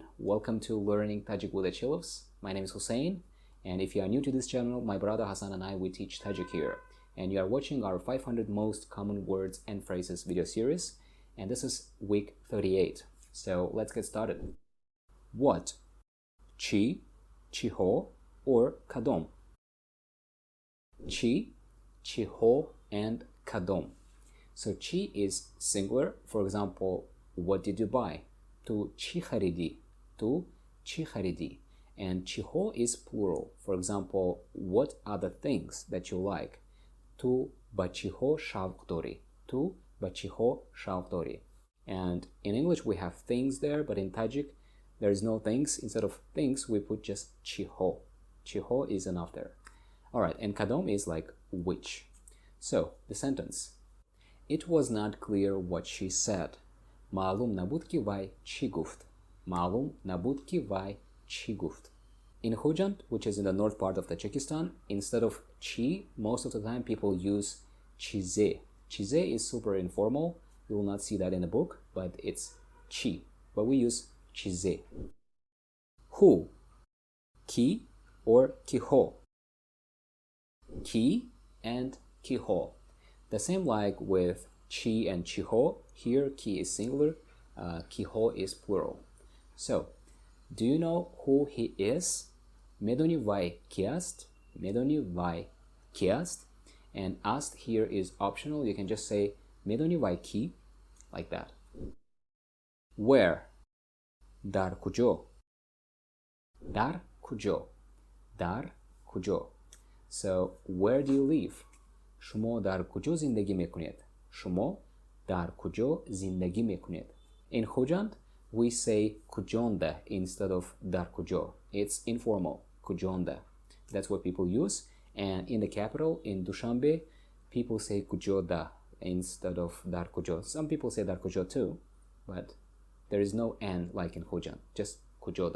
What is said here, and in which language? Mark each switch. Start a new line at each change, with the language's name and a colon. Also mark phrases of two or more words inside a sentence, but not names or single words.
English: Welcome to Learning Tajik with Achilovs. My name is Hussein, and if you are new to this channel, my brother Hassan and I, we teach Tajik here. And you are watching our 500 most common words and phrases video series, and this is week 38. So let's get started. What?
Tajik: Chi, чиҳо, or кадом. Chi, чиҳо, and кадом.
English: So chi is singular. For example, what did you buy?
Tajik: Ту чӣ харидӣ. Ту чӣ харидӣ.
English: And чиҳо is plural. For example, what are the things that you like?
Tajik: Tu ба чиҳо шавқ дорӣ. Tu ба чиҳо шавқ дорӣ.
English: And in English we have things there, but in Tajik there is no things. Instead of things we put just чиҳо. Чиҳо is enough there. Alright, and кадом is like which. So the sentence. It was not clear what she said.
Tajik: Маълум набуд ки вай чӣ гуфт. Маълум набуд ки вай чӣ гуфт.
English: In Khujand, which is in the north part of Tajikistan, instead of chi, most of the time people use chize. Chize is super informal. You will not see that in the book, but it's chi. But we use chize. Who?
Tajik: Ki or киҳо. Ki and киҳо.
English: The same like with chi and чиҳо. Here ki is singular, киҳо is plural. So, do you know who he is?
Tajik: Медонӣ вай кӣ аст? Медонӣ вай кӣ аст?
English: And ast here is optional. You can just say
Tajik: медонӣ вай кӣ,
English: like that. Where?
Tajik: Dar куҷо. Dar куҷо. Dar куҷо.
English: So, where do you live?
Tajik: Шумо дар куҷо зиндагӣ мекунед? Шумо дар куҷо зиндагӣ мекунед?
English: In Khujand, we say kujonda instead of
Tajik: дар куҷо.
English: It's informal, kujonda. That's what people use. And in the capital, in Dushanbe, people say kujoda instead of
Tajik: дар куҷо.
English: Some people say
Tajik: дар куҷо
English: too, but there is no n like in Khujand, just kujoda.